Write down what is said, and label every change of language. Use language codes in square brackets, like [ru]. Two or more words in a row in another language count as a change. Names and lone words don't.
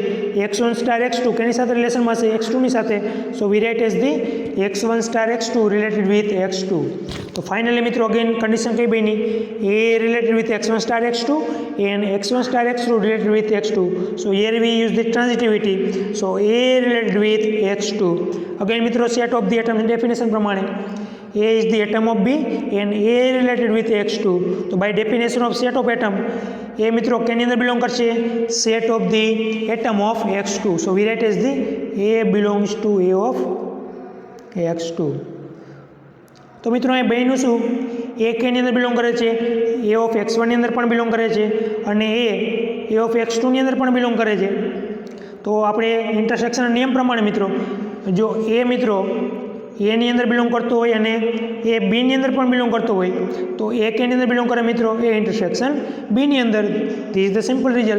[en] x1 સ્ટાર x2 [gu] કેની સાથે રિલેશનમાં હશે? [en] x2 [gu] ની સાથે. [en] So we write as the x1 star x2 related with x2. [gu] તો ફાઇનલી મિત્રો અગેન કન્ડિશન કઈ બની? [en] A related with x1 star x2 and x1 star x2 related with x2. So here we use the transitivity. So A related with x2. અગેન મિત્રો set of the atom definition પ્રમાણે A is the atom of B and A related with X2. [gu] તો [en] by definition of set of atom A [gu] મિત્રો કેની અંદર બિલોંગ કરશે? [en] set of the atom of X2. so we write as the A belongs to A of X2. [gu] તો મિત્રો અહીં બન્યું શું? A કેની અંદર બિલોંગ કરે છે? [en] A of X1 [gu] ની અંદર પણ બિલોંગ કરે છે અને [en] A of X2 [gu] ની અંદર પણ બિલોંગ કરે છે. તો આપણે ઇન્ટરસેક્શનના નિયમ પ્રમાણે મિત્રો જો A મિત્રો એ ની અંદર બિલોંગ કરતો હોય અને એ બી ની અંદર પણ બિલોંગ કરતો હોય તો એ કેની અંદર બિલોંગ કરે મિત્રો? એ ઇન્ટરસેક્શન બી ની અંદર. [en] This is the simple result.